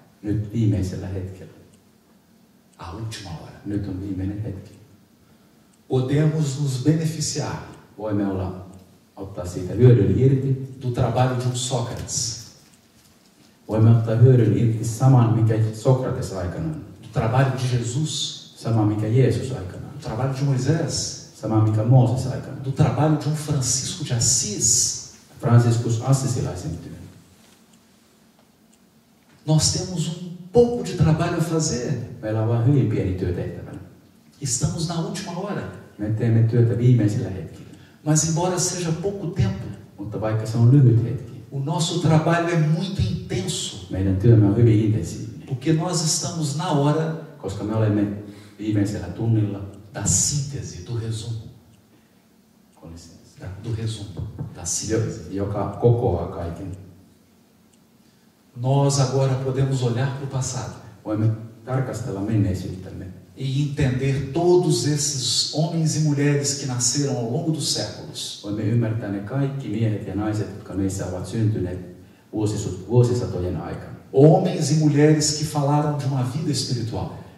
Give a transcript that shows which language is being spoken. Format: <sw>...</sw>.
<fi>nyt viimeisellä hetkellä.</fi> <pt>A última hora.</pt> <fi>Nyt on viimeinen hetki.</fi> <pt>Podemos nos beneficiar</pt> <fi>Voimme ottaa siitä hyödyn irti.</fi> <pt>do trabalho de um Sócrates,</pt> <fi>Voimme ottaa hyödyn irti saman, mikä Sokrates aikanaan.</fi> <pt>do trabalho de Jesus,</pt> <fi>Sama, mikä Jeesus aikanaan.</fi> <pt>do trabalho de Moisés,</pt> <fi>Sama, mikä Mooses aikanaan.</fi> <pt>do trabalho de um Francisco de Assis.</pt> <fi>Franciscus Assisilaisen työ.</fi> <pt>Nós temos pouco de trabalho a fazer.</pt> <fi>Meillä on vain hyvin pieni työ tehtävänä.</fi> <pt>Estamos na última hora.</pt> <fi>Me teemme työtä viimeisillä hetkillä.</fi> <pt>Mas embora seja pouco tempo,</pt> <fi>Mutta vaikka se on lyhyt hetki,</fi> <pt>o nosso trabalho é muito intenso,</pt> <fi>meidän työmme on hyvin intensiivinen.</fi> <pt>porque nós estamos na hora</pt> <fi>Koska me olemme viimeisellä tunnilla</fi> <pt>da síntese, do resumo, do resumo, da síntese.</pt> <fi>joka kokoaa kaiken.</fi> <pt>Nós agora podemos olhar para o passado</pt> <fi>Voimme tarkastella menneisyyttämme</fi> <pt>e entender todos esses homens e mulheres que nasceram ao longo dos séculos.</pt> <fi>Voimme ymmärtää ne kaikki miehet ja naiset, jotka meissä ovat syntyneet vuosisatojen aikana.</fi> <pt>Homens e mulheres que falaram de uma vida espiritual.</pt>